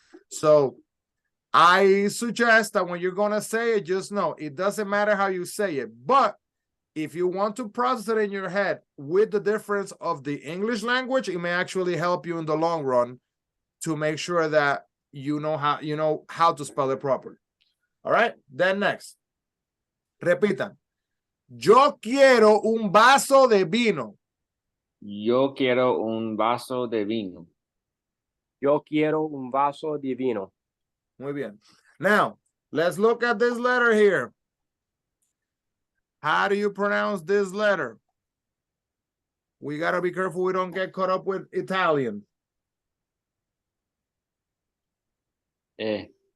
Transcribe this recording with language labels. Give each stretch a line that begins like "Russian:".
English: So I suggest that when you're going to say it, just know it doesn't matter how you say it. But if you want to process it in your head with the difference of the English language, it may actually help you in the long run to make sure that you know how to spell it properly. All right, then next.
Spanish: Repitan. Yo quiero un vaso de vino. Yo quiero un vaso de vino. Yo quiero un vaso de vino. Muy bien.
English: Now, let's look at this letter here. How do you pronounce this letter? We got to be careful we don't get caught up with Italian. E.